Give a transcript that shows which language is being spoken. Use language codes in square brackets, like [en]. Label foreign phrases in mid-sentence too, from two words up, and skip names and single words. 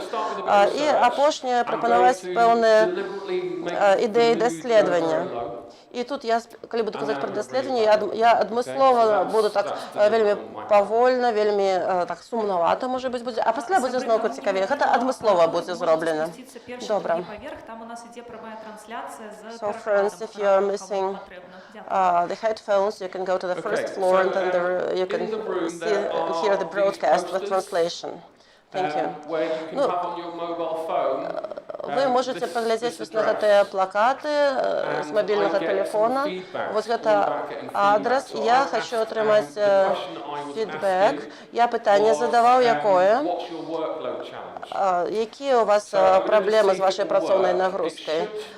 [be] І апошняе прапанаваць пэўныя ідэі даследавання. І тут я, калі буду казаць пра даследаванне, я адмыслова буду так вельмі павольна, вельмі так сумнавата, можа быць, будзе, а пасля будзе зноўку цікавей. Гэта адмыслова будзе зроблена. Добра. [en] So friends, if you're missing the headphones, you can go to the first floor and then you can see and hear the broadcast with translation. Thank you. [be] Вы можете паглядзець вось на гэтыя плакаты з мабільнага тэлефона. Вось гэта адрес. Я хочу атрымаць фідбэк. Я пытанне задаваў, якое? Якія у вас праблемы з вашай працоўнай нагрузкай?